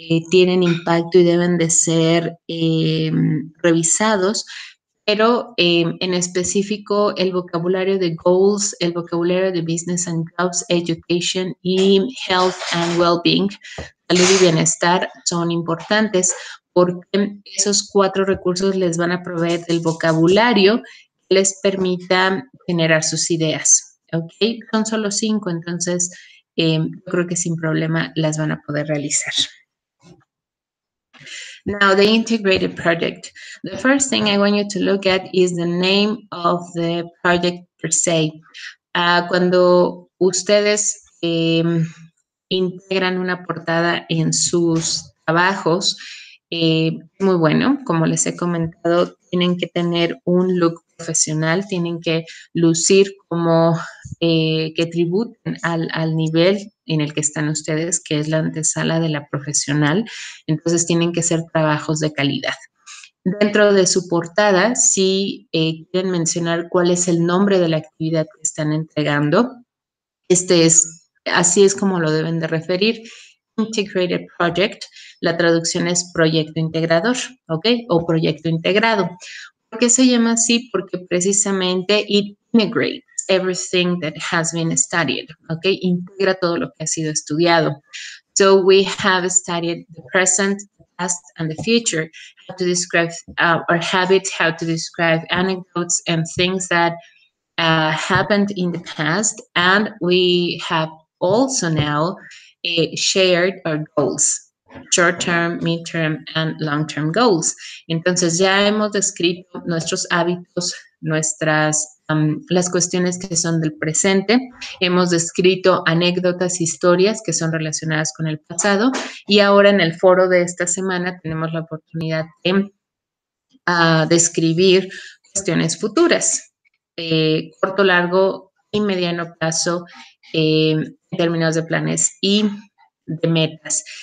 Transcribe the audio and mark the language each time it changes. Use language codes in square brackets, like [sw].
[es] tienen impacto y deben de ser revisados, pero en específico el vocabulario de goals, el vocabulario de business and jobs, education y health and well-being, salud y bienestar son importantes porque esos 4 recursos les van a proveer del vocabulario que les permita generar sus ideas. ¿Ok? Son solo 5, entonces yo creo que sin problema las van a poder realizar. [en] Now, the integrated project. The first thing I want you to look at is the name of the project per se. [es] Cuando ustedes integran una portada en sus trabajos, muy bueno, como les he comentado, tienen que tener un look profesional, tienen que lucir como que tributen al nivel en el que están ustedes, que es la antesala de la profesional. Entonces tienen que ser trabajos de calidad. Dentro de su portada, si quieren mencionar cuál es el nombre de la actividad que están entregando, así es como lo deben de referir. Integrated Project, la traducción es proyecto integrador, ¿ok? O proyecto integrado. ¿Por qué se llama así? Porque precisamente [en] it integrates everything that has been studied, ¿ok? [es] Integra todo lo que ha sido estudiado. [en] So we have studied the present, the past, and the future, how to describe our habits, how to describe anecdotes and things that happened in the past, and we have also now shared our goals, short-term, mid-term, and long-term goals. [es] Entonces ya hemos descrito nuestros hábitos, las cuestiones que son del presente, hemos descrito anécdotas, historias que son relacionadas con el pasado y ahora en el foro de esta semana tenemos la oportunidad de describir cuestiones futuras, corto, largo y mediano plazo en términos de planes y de metas.